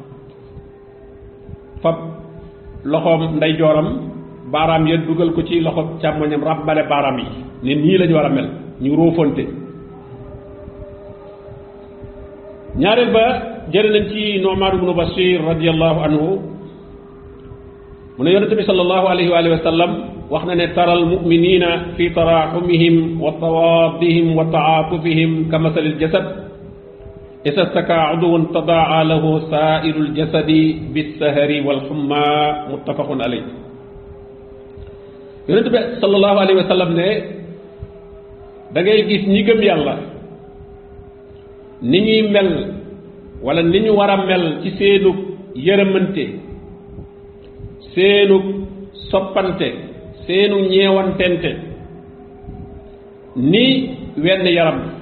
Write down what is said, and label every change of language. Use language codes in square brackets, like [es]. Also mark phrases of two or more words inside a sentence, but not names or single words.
[wo] fab loxoom ndeyjooram baaraam ya dugal ko ci loxo càmmoñam rabbale baaraam yi ne nii lañu war a mel ñu róofante ñaareel ba jëre nañ ci Nu'man ibnu Bashir [ar] رضي الله عنه [wo] mu ne yonente bi [ar] صلى الله عليه وآله وسلم [wo] wax na ne [ar] ترى المؤمنين في تراحمهم وتوادهم وتعاطفهم كمثل الجسد إذا اشتكى عضو تداعى له سائر الجسد بالسهر والحمى متفق عليه [wo] yonente bi [ar] صلى الله عليه وسلم [wo] ne da ngay gis ñi gëm yàlla ni ñuy mel wala ni ñu war a mel ci seenug yërëmante seenug soppante seenug ñeewantente ni wenn yaram